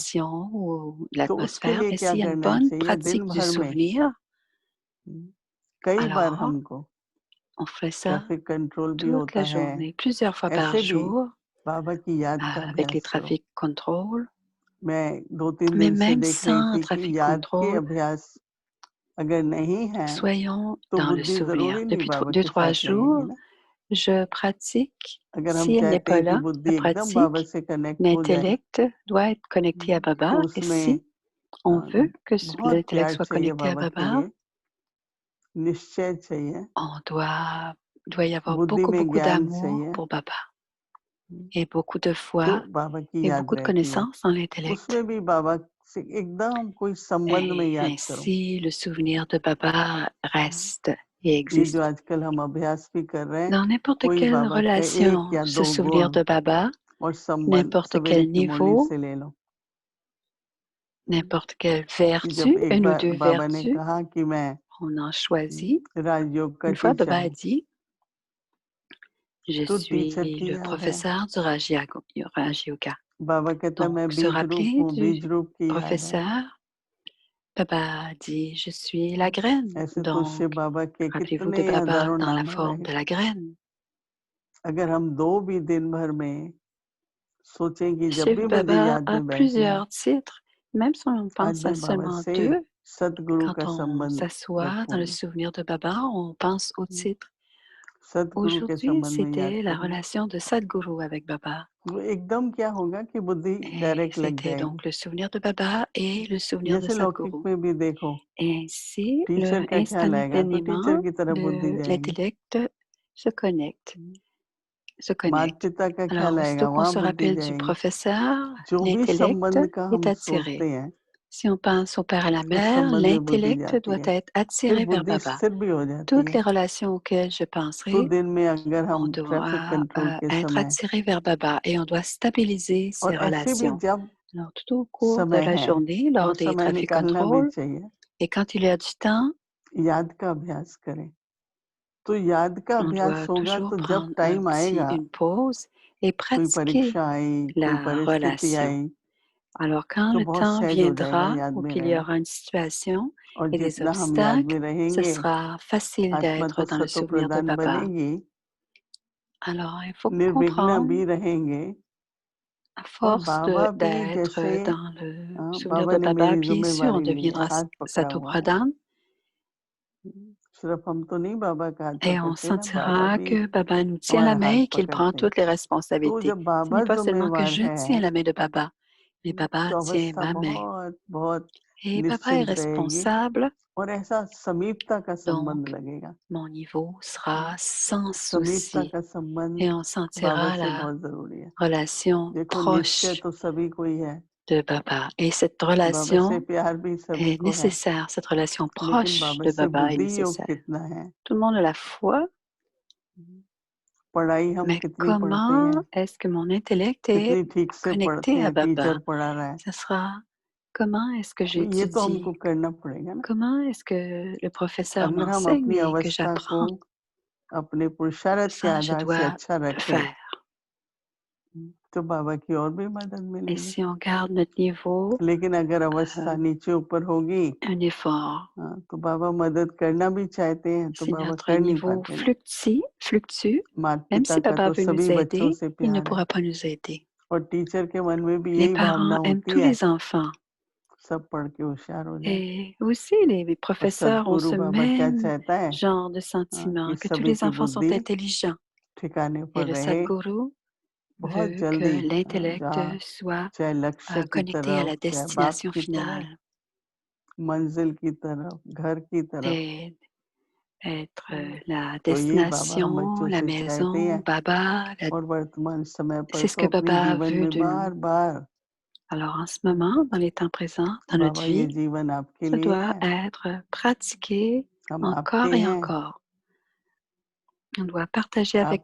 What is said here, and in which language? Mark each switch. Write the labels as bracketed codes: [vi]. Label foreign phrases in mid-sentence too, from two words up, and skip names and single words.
[fr] relation ou [hi] तो उसके [fr] l'atmosphère. [hi] लिए [fr] Mais [hi] क्या [fr] s'il y a une [hi] करना [fr] bonne [hi] चाहिए दिन [fr] pratique du [hi] भर में? [fr] souvenir, [hi] कई बार [fr] alors [hi] हमको [fr] on fait ça [en] traffic control [hi] भी [fr] toute [hi] होता [fr] la [hi] है, [fr] journée, plusieurs fois par [hi] ऐसे भी [fr] jour, [hi] बाबा की याद का [fr] avec les [hi] अभ्यास करो। [fr] trafic control. [hi] मैं 2-3 [fr] Mais [hi] दिन से [fr] même [hi] देख रही [fr] sans [hi] थी कि [fr] trafic [hi] याद के [fr] control, [hi] अभ्यास अगर नहीं है, [fr] soyons [hi] तो [fr] dans le [hi] बुद्धि [fr] souvenir. [hi] ज़रूरी नहीं [fr] Depuis [hi] बाबा के [fr] 2-3 [hi] साथ रहेगी [fr] jours, [hi] ना। [fr] je pratique. [hi] अगर हम [fr] Si elle n'est [hi] चाहते [fr] pas [hi] हैं कि [fr] là, la [hi] बुद्धि एकदम बाबा [fr] pratique, [hi] से कनेक्ट हो जाए, [fr] l'intellect doit être connecté à [hi] तो [fr] Baba. Et [hi] उसमें [fr] si on veut que [hi] बहुत [fr] l'intellect [hi] प्यार [fr] soit [hi] चाहिए [fr] connecté à [hi] बाबा के [fr] Baba, [hi] लिए, निश्चय चाहिए, [fr] doit y avoir [hi] बुद्धि [fr] beaucoup, [hi] में [fr] beaucoup [hi] ज्ञान [fr] d'amour [hi] चाहिए, [fr] pour Baba et beaucoup de [hi] जो [fr] foi [hi] बाबा की [fr] et [hi] याद [fr] beaucoup de [hi] रहती है। [fr] connaissances dans l'intellect. [hi] उसमें भी बाबा से एकदम कोई संबंध में [fr] Et [hi] याद करो। [fr] ainsi, le souvenir de Baba reste et [hi] ये जो [fr] existe. [hi] आजकल हम अभ्यास भी कर रहे हैं, [fr] Dans n'importe [hi] कोई [fr] quelle [hi] बाबा के 1 [fr] relation, [hi] या [fr] se [hi] 2 [fr] souvenir [hi] गुण [fr] de Baba, [hi] और संबंध [fr] n'importe [hi] सवेरे [fr] quel [hi] की मुरली [fr] niveau, [hi] से ले लो। [fr] n'importe quelle [hi] कि जब [fr] vertu, [hi] एक [fr] une ou [hi] बार [fr] deux [hi] बाबा ने [fr] vertus, [hi] कहा कि मैं [fr] on en choisit. [hi] राजयोग का [fr] Une fois, [hi] टीचर [fr] Baba a [hi] हूँ, [fr] dit, je [hi] तो टीचर [fr] suis [hi] की [fr] le [hi] याद है। [fr] professeur du Raj Yoga. [hi] बाबा कहता है मैं [fr] Donc, se [hi] बीज रूप [fr] rappeler [hi] हूँ, [fr] du [hi] बीज रूप की याद है। [fr] professeur, Baba dit, je suis la graine. [hi] ऐसे तो शिव [fr] Donc, [hi] बाबा के [fr] rappelez-vous de [hi] कितने [fr] Baba [hi] हजारों [fr] dans la [hi] नाम है [fr] forme [hi] भाई। [fr] de la graine. [hi] अगर हम 2 भी दिन भर में सोचें कि जब [fr] Shiv [hi] भी मुझे [fr] Baba [hi] याद [fr] a [hi] में बैठना है, [fr] plusieurs titres, même si on [hi] आज [fr] pense à [hi] मैं बाबा [fr] seulement [hi] से [fr] deux. [hi] सतगुरु का [fr] Quand on [hi] संबंध [fr] s'assoit dans le [hi] रखूंगी। [fr] souvenir de Baba, on pense au titre. [hi] सतगुरु के [fr] Aujourd'hui, [hi] संबंध में याद [fr] c'était la [hi] करूंगी। [fr] relation de Sadhguru avec Baba. [hi] वो एकदम क्या होगा कि बुद्धि [fr] Et [hi] डायरेक्ट लग [fr] c'était [hi] जाएगी। [fr] donc le souvenir de Baba et le souvenir de [hi] जैसे लौकिक [fr] Sadhguru. [hi] में भी देखो, [fr] Et ainsi, [hi] टीचर का ख्याल आएगा तो टीचर [fr] instantanément, [hi] की तरफ बुद्धि जाएगी। [fr] l'intellect se connecte, se [hi] माता [fr] connecte. [hi] पिता का ख्याल [fr] Alors, [hi] आएगा, [fr] aussitôt qu'on [hi] वहाँ [fr] se [hi] बुद्धि [fr] rappelle du [hi] जाएगी। [fr] professeur, [hi] जो भी [fr] l'intellect [hi] संबंध का [fr] est [hi] हम सोचते [fr] attiré. [hi] हैं, [fr] Si on pense au père et à la [hi] उस [fr] mère, [hi] संबंध में बुद्धि [fr] l'intellect [hi] जाती [fr] doit [hi] है, [fr] être [hi] फिर [fr] attiré vers [hi] बुद्धि [fr] Baba. [hi] स्थिर भी हो जाती [fr] Toutes [hi] है। [fr] les relations auxquelles je [hi] तो [fr] penserai, [hi] दिन में अगर [fr] on [hi] हम ट्रैफिक [fr] doit [hi] कंट्रोल के [fr] être [hi] समय, [fr] attiré vers Baba et on doit stabiliser [hi] और [fr] ces [hi] ऐसे भी [fr] relations. [hi] जब [fr] Alors, tout au cours de [hi] समय [fr] la [hi] है, [fr] journée, [hi] वो [fr] lors des [hi] समय [fr] trafic [hi] निकालना भी [fr] control, [hi] चाहिए, [fr] et quand il y a du temps, [hi] याद का अभ्यास करें। तो याद का [fr] on [hi] अभ्यास [fr] doit [hi] होगा [fr] toujours [hi] तो जब [fr] prendre un [hi] टाइम आएगा, [fr] une pause et [hi] कोई [fr] pratiquer [hi] परीक्षा आई, कोई [fr] la [hi] परिस्थिति [fr] relation. [hi] आई, [fr] Alors, quand [hi] तो [fr] le [hi] बहुत [fr] temps [hi] सहज हो जाएगा [fr] viendra [hi] याद [fr] ou [hi] में [fr] qu'il y [hi] रहना। [fr] aura une situation [hi] और [fr] et des [hi] जितना हम याद [fr] obstacles, [hi] में [fr] ce [hi] रहेंगे, [fr] sera facile [hi] आत्मा तो [fr] d'être dans le [hi] सतो [fr] souvenir de [hi] प्रधान [fr] Baba. [hi] बनेगी, [fr] Alors, il faut [hi] निर्विघ्न [fr] comprendre, [hi] भी रहेंगे। [fr] à [hi] और [fr] force [hi] बाबा भी जैसे, [fr] d'être dans le souvenir [hi] बाबा [fr] de [hi] ने [fr] Baba, [hi] मेरी [fr] bien sûr, on [hi] जिम्मेवारी ली है, [fr] deviendra [hi] हाथ पकड़ा हुआ है। [fr] Satopradhan [hi] सिर्फ हम तो नहीं बाबा का हाथ [fr] et on [hi] पकड़ते ना, बाबा [fr] sentira [hi] भी [fr] que Baba nous tient la [hi] हमारा [fr] main [hi] हाथ [fr] et qu'il prend [hi] पकड़ते हैं। [fr] toutes les [hi] तो [fr] responsabilités. [hi] जब [fr] Ce n'est [hi] बाबा [fr] pas seulement que [hi] जिम्मेवार [fr] je [hi] है, [fr] tiens la main de Baba, mais Baba [hi] तो [fr] tient [hi] अवस्था [fr] ma main. [hi] बहुत बहुत [fr] Et Baba est [hi] निश्चिंत रहेगी [fr] responsable, [hi] और ऐसा समीपता का संबंध [fr] donc [hi] लगेगा। [fr] mon niveau sera sans [hi] समीपता [fr] souci [hi] का संबंध [fr] et on [hi] बाबा [fr] sentira [hi] से [fr] la [hi] बहुत जरूरी है। [fr] relation [hi] देखो निश्चय [fr] proche [hi] तो सभी को ही है, [fr] de Baba. Et cette [hi] बाबा से [fr] relation [hi] प्यार भी सभी [fr] est [hi] को है, [fr] nécessaire, cette relation [hi] लेकिन [fr] proche [hi] बाबा [fr] de [hi] से [fr] Baba est [hi] बुद्धि योग [fr] nécessaire. [hi] कितना है, [fr] Tout le monde a la foi, [hi] पढ़ाई हम [fr] mais [hi] कितनी पढ़ते [fr] comment [hi] हैं, [fr] est-ce que mon intellect est [hi] कितनी ठीक से पढ़ते [fr] connecté à [hi] हैं, टीचर [fr] Baba? [hi] पढ़ा रहा है, [fr] Ce sera comment est-ce que [hi] तो ये तो हमको [fr] j'étudie? [hi] करना पड़ेगा ना। [fr] Comment est-ce que le professeur [hi] अगर हम [fr] m'enseigne [hi] अपनी [fr] et que [hi] अवस्था को [fr] j'apprends? [hi] अपने पुरुषार्थ के [fr] Ça, je [hi] आधार से [fr] dois [hi] अच्छा [fr] le [hi] रखें, [fr] faire. [hi] तो बाबा की और भी मदद [fr] Et [hi] मिलेगी। [fr] si on garde notre niveau, [hi] लेकिन अगर अवस्था नीचे ऊपर होगी, [fr] un effort, [hi] तो बाबा मदद करना भी चाहते हैं तो [fr] si [hi] बाबा [fr] notre [hi] कर नहीं [fr] niveau [hi] पाते ना। [fr] fluctue, [hi] माता [fr] même [hi] पिता [fr] si [hi] का [fr] Baba [hi] तो [fr] veut [hi] सभी [fr] nous [hi] बच्चों [fr] aider, [hi] से [fr] il ne [hi] प्यार है [fr] pourra pas nous aider. [hi] और टीचर के मन में भी [fr] Les [hi] यही भावना [fr] parents aiment [hi] होती [fr] tous [hi] है, [fr] les enfants. [hi] सब पढ़ के होशियार हो जाए। [fr] Et aussi, les [hi] और [fr] professeurs ont [hi] सदगुरु [fr] ce [hi] बाबा क्या [fr] même [hi] चाहता है, [fr] genre de sentiment, [hi] कि [fr] que tous [hi] सभी [fr] les [hi] की [fr] enfants sont [hi] बुद्धि [fr] intelligents. [hi] ठिकाने [fr] Et [hi] पर [fr] le [hi] रहे, [fr] Sadhguru [hi] बहुत [fr] veut que [hi] जल्दी, [fr] l'intellect [hi] जहाँ [fr] soit [hi] चाहे लक्ष्य की [fr] connecté à la [hi] तरफ, चाहे बाप [fr] destination [hi] की तरफ, [fr] finale. [hi] मंजिल की तरफ, घर की तरफ, [fr] Et être la [hi] तो ये बाबा हम [fr] destination, [hi] बच्चों [fr] la [hi] से चाहते [fr] maison, [hi] हैं [fr] Baba. [hi] और वर्तमान समय पर [fr] C'est ce [hi] तो [fr] que [hi] अपने [fr] Baba [hi] जीवन [fr] veut [hi] में [fr] de nous. [hi] बार बार [fr] Alors en ce moment, dans les temps présents, dans notre [hi] बाबा ये [fr] vie, [hi] जीवन आपके [fr] ça [hi] लिए [fr] doit [hi] है, [fr] être pratiqué [hi] हम आपके [fr] encore et [hi] हैं, [fr] encore. On doit partager avec